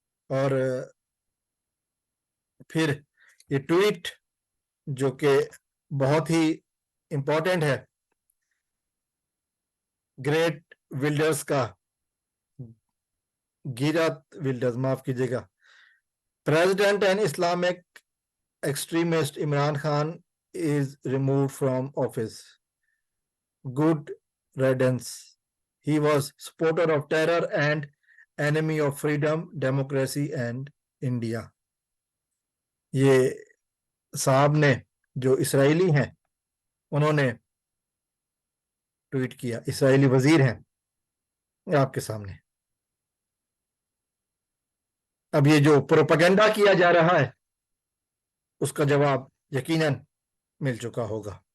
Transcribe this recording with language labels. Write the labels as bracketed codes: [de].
[ur] اور پھر یہ ٹویٹ جو کہ بہت ہی امپورٹنٹ ہے گریٹ ولڈرز کا، گیرات ولڈرز معاف کیجیے گا. [en] President and Islamic extremist Imran Khan is removed from office. Good riddance. He was supporter of terror and enemy of freedom, democracy and India. [ur] یہ صاحب نے جو اسرائیلی ہیں انہوں نے ٹویٹ کیا، اسرائیلی وزیر ہیں آپ کے سامنے. اب یہ جو پروپیگنڈا کیا جا رہا ہے اس کا جواب یقیناً مل چکا ہوگا.